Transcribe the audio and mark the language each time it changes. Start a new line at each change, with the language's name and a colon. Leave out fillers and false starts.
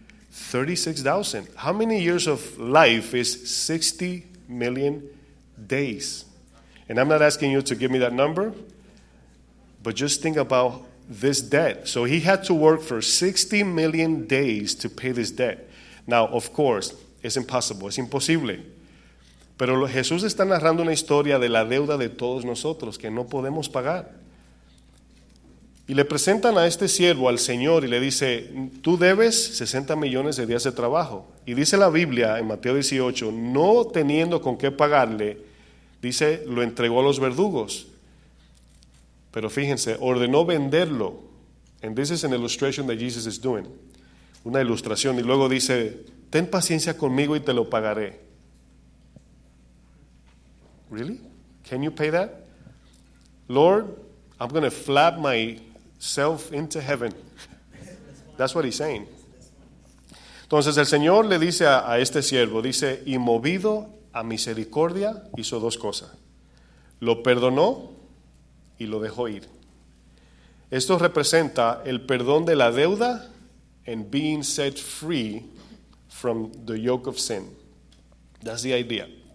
English: 36,000. How many years of life is 60 million days? And I'm not asking you to give me that number, but just think about this debt. So he had to work for 60 million days to pay this debt. Now, of course, es impossible,
Spanish: es imposible. Pero Jesús está narrando una historia de la deuda de todos nosotros que no podemos pagar. Y le presentan a este siervo al Señor y le dice, tú debes 60 millones de días de trabajo. Y dice la Biblia en Mateo 18, no teniendo con qué pagarle, dice, lo entregó a los verdugos. Pero fíjense, ordenó venderlo.
English: And this is an illustration that Jesus is doing.
Spanish: Una ilustración. Y luego dice, ten paciencia conmigo y te lo pagaré.
English: Really? Can you pay that? Lord, I'm going to flap myself into heaven. That's what he's saying.
Spanish: Entonces el Señor le dice a este siervo, dice, y movido a misericordia hizo dos cosas. Lo perdonó y lo dejó ir. Esto representa el perdón de la deuda
English: and being set free from the yoke of sin. That's the idea.